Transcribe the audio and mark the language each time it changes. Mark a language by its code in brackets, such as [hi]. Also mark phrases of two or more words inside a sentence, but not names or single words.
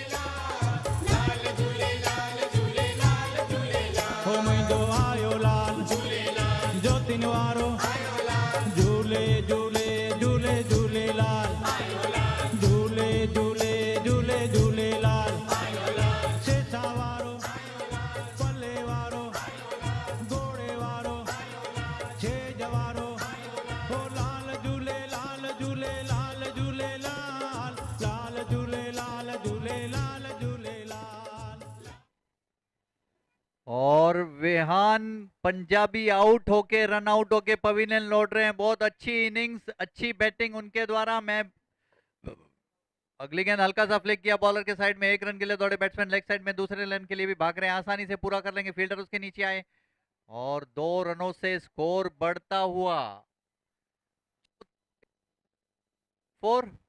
[sd] हो मुंहिंजो आयो लाल ज्योतिन वारो झूले झूले झूले झूलेलाल झूले झूले झूले झूलेलाल सेसा वारो पले वारो घोड़े वारो छेज वारो हो लाल झूलेलाल झूलेलाल झूलेलाल लाल झूलेलाल झूलेलाल झूलेलाल। [hi] और विहान पंजाबी आउट होके, [en] run out [hi] होके पवेलियन लौट रहे हैं। बहुत अच्छी इनिंग्स, अच्छी बैटिंग उनके द्वारा। मैं अगली गेंद हल्का सा फ्लिक किया बॉलर के साइड में, 1 रन के लिए दौड़े बैट्समैन [en] leg side [hi] में, दूसरे रन के लिए भी भाग रहे हैं, आसानी से पूरा कर लेंगे, फील्डर उसके नीचे आए और 2 रनों से स्कोर बढ़ता हुआ 4।